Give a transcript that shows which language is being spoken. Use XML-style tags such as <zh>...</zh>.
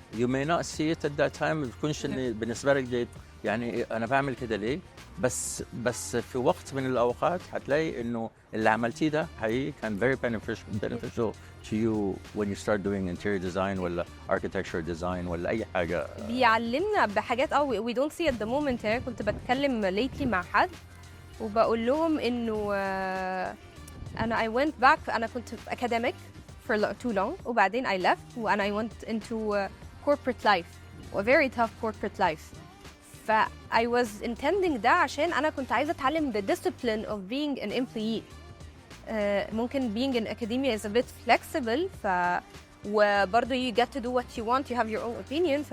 <en>You may not see it at that time.</en> <ar>ما تكونش بالنسبة لك دي يعني أنا بعمل كده ليه؟ بس في وقت من الأوقات هتلاقي إنه اللي عملتيه ده حقيقي كان</ar> <en>very beneficial to you when you start doing interior design</en> <ar>ولا architecture design ولا أي حاجة. بيعلمنا بحاجات</ar> <en>we don't see at the moment.</en> <ar>يعني كنت بتكلم lately مع حد وبقول لهم إنه أنا</ar> <en>I went back.</en> <ar>أنا كنت في</ar> <en>academic for too long</en> <ar>وبعدين</ar> <en>I left and I went into corporate life, a very tough corporate life. I was intending</en> <ar>ده عشان أنا كنت عايزة أتعلم</ar> <en>the discipline of being an employee.</en> <ar>ممكن</ar> <en>being in academia is a bit flexible,</en> <ar>وبرضه</ar> <en>you get to do what you want, you have your own opinion.</en>